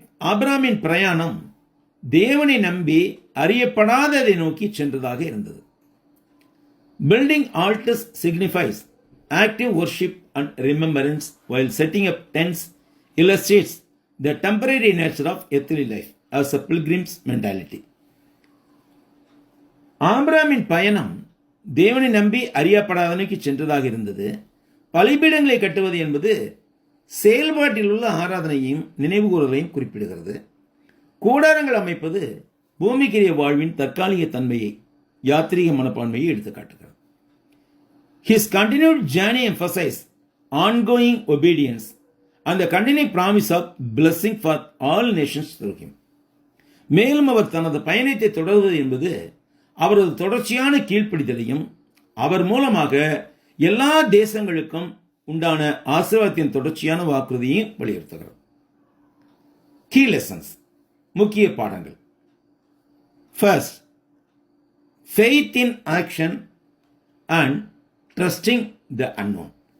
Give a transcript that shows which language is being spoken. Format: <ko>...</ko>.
<ta>ஆபிரகாமின் பிரயாணம் தேவனை நம்பி அறியப்படாததை நோக்கி சென்றதாக இருந்தது.</ta> <en>Building altars signifies active worship and remembrance, while setting up tents illustrates the temporary nature of earthly life as a pilgrim's mentality.</en> <ta>ஆபிரகாமின் பயணம் தேவனை நம்பி அறியப்படாதனைக்கு சென்றதாக இருந்தது. பலிபீடங்களை கட்டுவது என்பது செயல்பாட்டில் உள்ள ஆராதனையையும் நினைவுகூறலையும் குறிப்பிடுகிறது. கூடாரங்கள் அமைப்பது பூமிக்குரிய வாழ்வின் தற்காலிக தன்மையை, யாத்திரிக மனப்பான்மையை எடுத்துக்காட்டுகிறது.</ta> <en>His continued journey emphasizes ongoing obedience and the continuing promise of blessing for all nations through him.</en> <ta>மேலும் அவர் தனது பயணத்தை தொடர்வது என்பது அவரது தொடர்ச்சியான கீழ்ப்படிதலையும் அவர் மூலமாக எல்லா தேசங்களுக்கும் உண்டான ஆசீர்வாதத்தின் தொடர்ச்சியான வாக்குறுதியையும் வலியுறுத்துகிறது.</ta> <en>Key lessons,</en> <ta>முக்கிய பாடங்கள்.</ta> <en>First, faith in action and trusting the unknown.</en>